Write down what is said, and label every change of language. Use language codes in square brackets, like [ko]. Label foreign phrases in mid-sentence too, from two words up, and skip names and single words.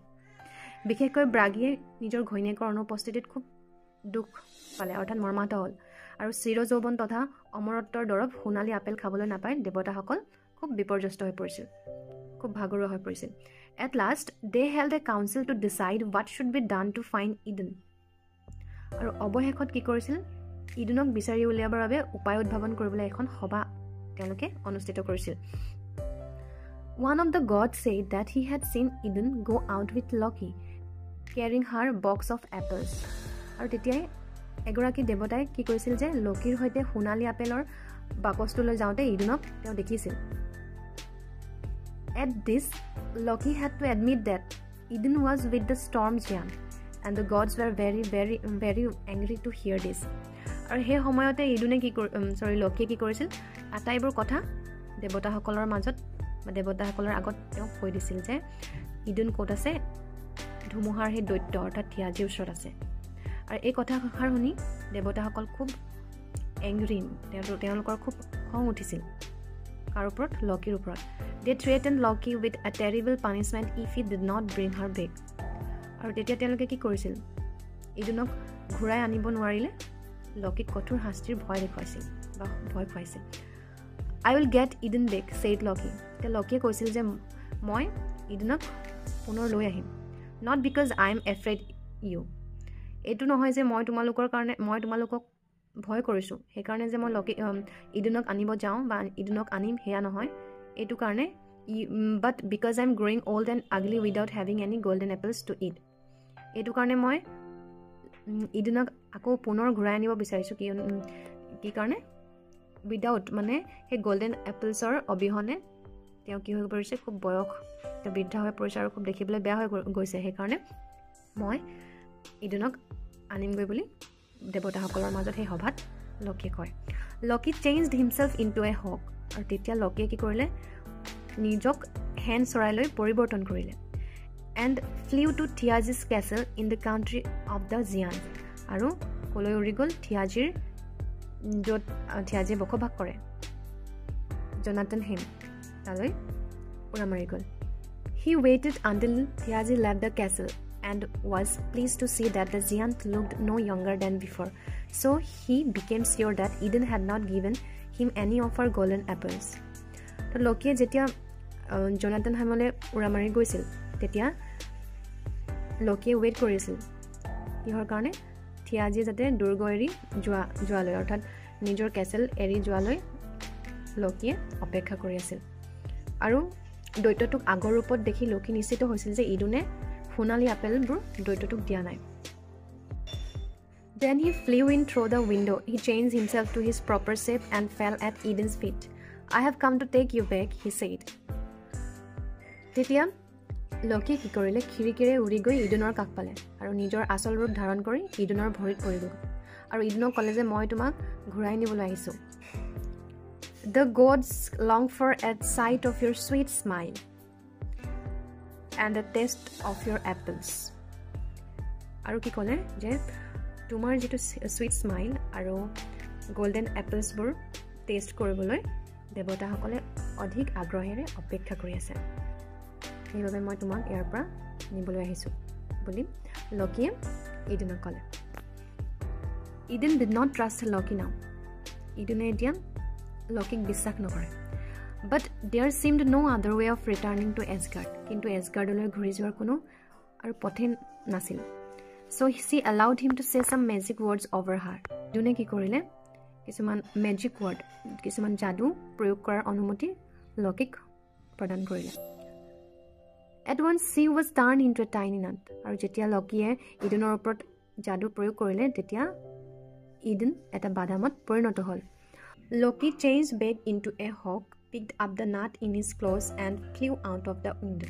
[as] বিশেষকৈ ব্ৰাগিয়ে নিজৰ ঘৈণীয়েকৰ অনুপস্থিতিত খুব দুখ পালে অৰ্থাৎ মৰ্মাহত হ'ল আৰু চিৰযৌৱন তথা অমৰত্বৰ দৰৱ সোণালী আপেল খাবলৈ নাপাই দেৱতাসকল খুব বিপৰ্যস্ত হৈ পৰিছিল খুব ভাগৰুৱা হৈ পৰিছিল [en] At last they held a council to decide what should be done to find Eden. [as] আৰু অৱশেষত কি কৰিছিল ইডনক বিচাৰি উলিয়াবৰ বাবে উপায় উদ্ভাৱন কৰিবলৈ এখন সভা তেওঁলোকে অনুষ্ঠিত কৰিছিল [en] One of the gods said that he had seen Eden go out with Loki carrying her box of apples. [as] আৰু তেতিয়াই এগৰাকী দেৱতাই কি কৈছিল যে লকিৰ হৈতে সোণালী আপেলৰ বাকচটোলৈ যাওঁতে ইডনক তেওঁ দেখিছিল [en] At this, Loki had to admit that Eden was with the storm giant, and the gods were very, very, very angry to hear this. [as] আৰু সেই সময়তে ইডনে লকিয়ে কি কৰিছিল আটাইবোৰ কথা দেৱতাসকলৰ মাজত বা দেৱতাসকলৰ আগত তেওঁ কৈ দিছিল যে ইডন ক'ত আছে ধুমুহাৰ সেই দৈত্য অৰ্থাৎ থিয়াজিৰ ওচৰত আছে আৰু এই কথাষাৰ শুনি দেৱতাসকল খুব এংগ্ৰি তেওঁলোকৰ খুব খং উঠিছিল কাৰ ওপৰত লকিৰ ওপৰত [en] They threatened Loki with a terrible punishment if he did not bring her back. [as] আৰু তেতিয়া তেওঁলোকে কি কৰিছিল ইডনক ঘূৰাই আনিব নোৱাৰিলে লকিক কঠোৰ শাস্তিৰ ভয় দেখুৱাইছিল বা ভয় খুৱাইছিল [en] I will get Eden back, said Loki. [as] তেতিয়া লকিয়ে কৈছিল যে মই ইডনক পুনৰ লৈ আহিম [en] Not because I am afraid you. [as] এইটো নহয় যে মই তোমালোকক ভয় কৰিছো সেইকাৰণে যে মই ইডনক আনিব যাওঁ বা ইডনক আনিম হেয়া নহয় এইটো কাৰণে [en] but because I am growing old and ugly without having any golden apples to eat [as] এইটো কাৰণে মই ইডনক আকৌ পুনৰ ঘূৰাই আনিব বিচাৰিছো কি কাৰণে উইদাউট মানে সেই গোল্ডেন এপলছৰ অবিহনে তেওঁ কি হৈ পৰিছে খুব বয়স তেওঁ বৃদ্ধ হৈ পৰিছে আৰু খুব দেখিবলৈ বেয়া হৈ গৈছে সেইকাৰণে মই ইডনক আনিমগৈ বুলি দেৱতাসকলৰ মাজত সেই সভাত লকিয়ে কয় [en] Loki changed himself into a hawk [as] আৰু তেতিয়া লকিয়ে কি কৰিলে নিজক হেন চৰাইলৈ পৰিৱৰ্তন কৰিলে [en] and flew to Thiazi's castle in the country of the Giants [as] আৰু কলৈ উৰি গ'ল থিয়াজিৰ য'ত থিয়াজিয়ে বসবাস কৰে জনাটনহেম তালৈ উৰা মাৰি গ'ল [en] He waited until Thiazi left the castle and was pleased to see that the giant looked no younger than before. So he became sure that Eden had not given him any of her golden apples. [as] তো লকিয়ে যেতিয়া জনাটনহেমলৈ উৰা মাৰি গৈছিল তেতিয়া লকিয়ে ৱেইট কৰিছিল কিহৰ কাৰণে থিয়াজি যাতে দুৰ্গ এৰি যোৱালৈ অৰ্থাৎ নিজৰ কেচেল এৰি যোৱালৈ লকিয়ে অপেক্ষা কৰি আছিল আৰু দৈত্যটোক আগৰ ৰূপত দেখি লকি নিশ্চিত হৈছিল যে ইডনে সোণালী আপেলবোৰ দৈত্যটোক দিয়া নাই [en] Then he flew in through the window. He changed himself to his proper shape and fell at Eden's feet. I have come to take you back, he said. [as] তেতিয়া লকি কি কৰিলে খিৰিকিৰে উৰি গৈ ইডুনৰ কাষ পালে আৰু নিজৰ আচল ৰূপ ধাৰণ কৰি ইডুনৰ ভৰিত পৰি গ'ল আৰু ইডুনক ক'লে যে মই তোমাক ঘূৰাই নিবলৈ আহিছোঁ [en] The gods long for at sight of your sweet smile and the taste of your apples [as] আৰু কি ক'লে যে তোমাৰ যেটো [en] sweet smile [as] আৰু [en] golden apples [as] বোৰ টেষ্ট কৰিবলৈ দেৱতাসকলে অধিক আগ্ৰহেৰে অপেক্ষা কৰি আছে সেইবাবে মই তোমাক ইয়াৰ পৰা নিবলৈ আহিছোঁ বুলি লকিয়ে ইডুনক [en] ক'লে Eden did not trust Loki now [as] ইডুনে এতিয়া লকিক বিশ্বাস নকৰে [en] but there seemed no other way of returning to Asgard [as] কিন্তু এছগাৰ্ডলৈ ঘূৰি যোৱাৰ কোনো আৰু পথে নাছিল [en] so she allowed him to say some magic words over her [as] ইডুনে কি কৰিলে কিছুমান [en] magic word [as] কিছুমান যাদু প্ৰয়োগ কৰাৰ অনুমতি লকিক প্ৰদান কৰিলে [en] At once she was turned into a tiny nut [as] আৰু যেতিয়া লকিয়ে ইডুনৰ ওপৰত যাদু প্ৰয়োগ কৰিলে তেতিয়া ইডুন এটা বাদামত পৰিণত হ'ল [en] Loki changed back into a hawk, picked up the nut in his claws and flew out of the window.